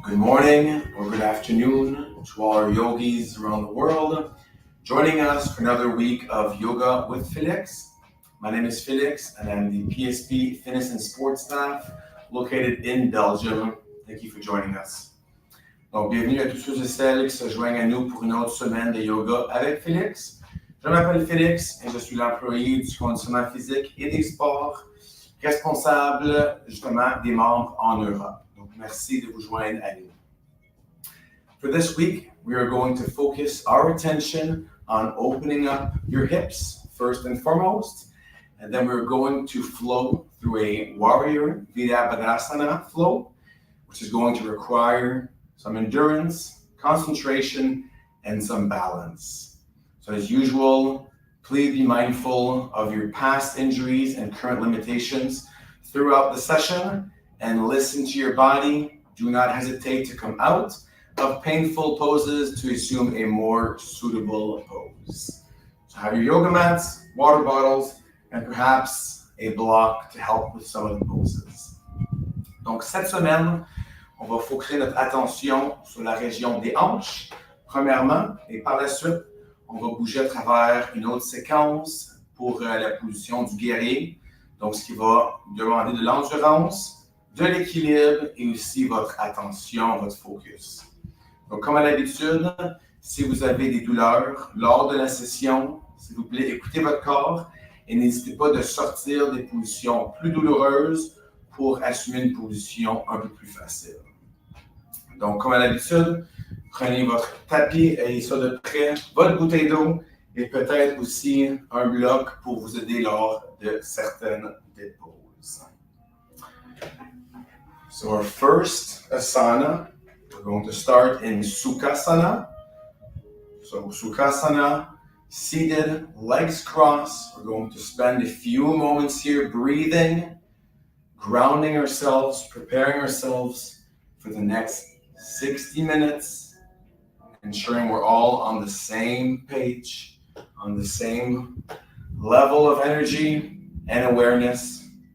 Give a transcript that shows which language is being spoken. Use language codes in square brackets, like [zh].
[en] morning or good afternoon to all our yogis around the world. Joining us for another week of Yoga with Félix. My name is Félix and I'm the PSP Fitness and Sports Staff located in Belgium. Thank you for joining us. [fr] Donc, bienvenue à tous ceux et celles qui se joignent à nous pour une autre semaine de yoga avec Félix. Je m'appelle Félix et je suis l'employé du conditionnement physique et des sports, responsable justement des membres en Europe. Donc, merci de vous joindre à nous. [en] For this week, we are going to focus our attention on opening up your hips first and foremost, and then we're going to flow through a warrior Virabhadrasana flow, which is going to require some endurance, concentration, and some balance. So as usual, please be mindful of your past injuries and current limitations throughout the session and listen to your body. Do not hesitate to come out of painful poses to assume a more suitable pose. So have your yoga mats, water bottles, and perhaps a block to help with some of the poses. [fr] Donc cette semaine, on va focuser notre attention sur la région des hanches, premièrement, et par la suite, on va bouger à travers une autre séquence pour la position du guerrier. Donc, ce qui va demander de l'endurance, de l'équilibre et aussi votre attention, votre focus. Donc, comme à l'habitude, si vous avez des douleurs lors de la session, s'il vous plaît, écoutez votre corps et n'hésitez pas de sortir des positions plus douloureuses pour assumer une position un peu plus facile. Donc, comme à l'habitude, prenez votre tapis, ayez ça de près, votre bouteille d'eau et peut-être aussi un bloc pour vous aider lors de certaines des poses. [en] So our first asana, we're going to start in Sukhasana. So Sukhasana, seated, legs crossed. We're going to spend a few moments here breathing, grounding ourselves, preparing ourselves for the next 60 minutes, ensuring we're all on the same page, on the same level of energy and awareness.